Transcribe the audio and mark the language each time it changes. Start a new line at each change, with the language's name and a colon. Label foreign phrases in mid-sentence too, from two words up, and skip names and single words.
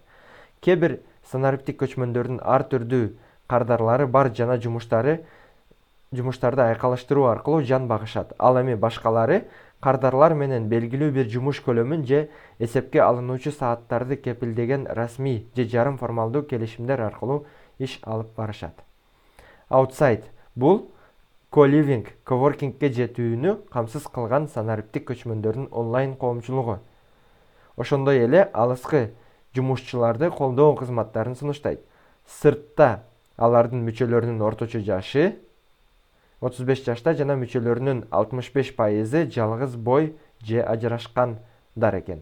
Kyrgyz: Кээ бир санариптик көчмөндөрдүн ар түрдүү кардарлары бар жана жумуштарды айкалыштыруу аркылуу жан багышат. Ал эми башкалары кардарлар менен белгилүү бир жумуш көлөмүн же эсепке алынуучу сааттарды кепилдеген расмий же жарым формалдуу келишимдер аркылуу иш алып барышат. Outside бул co-living, coworkingге жетүүнү камсыз кылган санариптик көчмөндөрдүн онлайн коомчулугу. Ошондой эле алыскы жумушчуларды колдоо кызматтарын сунуштайт. Сыртта алардын мүчөлөрүнүн орточо жашы 35 жашта жана мүчөлөрүнүн 65% жалгыз бой же ажырашкандар экен.